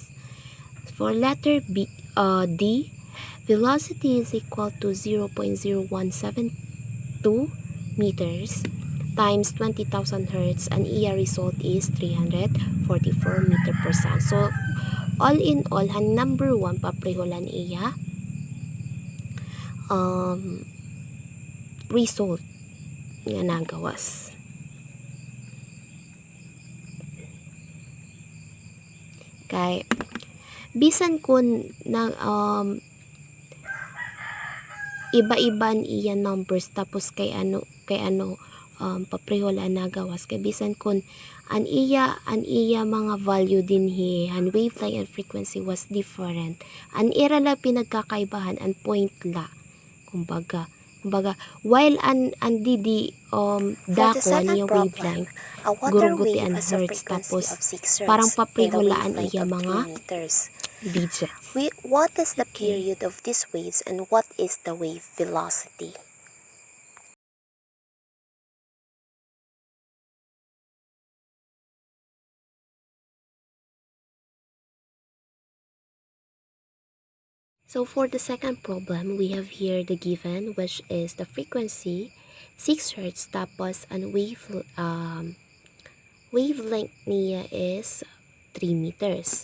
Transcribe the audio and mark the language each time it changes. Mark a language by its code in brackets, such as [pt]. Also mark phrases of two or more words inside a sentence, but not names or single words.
[en] For letter D, velocity is equal to 0.0172 meters times 20,000 Hz. [war] An iya [en] result is 344 meter per second. So, all in all, number 1, [war] papreholan iya result nga nagawas. Kay bisan kun na iba-iban iya numbers tapos kay ano paprehola nagawas kay bisan kun an iya mga value din hi an [en] wavelength and frequency was different, [war] an ira la pinagkakaibahan an point la kumbaga while an didi dakon niya wavelength guruguti an hertz tapos parang papreholaan iya mga digits. [en] What is the period of these waves and what is the wave velocity? So for the second problem, we have here the given, which is the frequency 6 Hz [war] tapos ang [en] wavelength niya is 3 meters.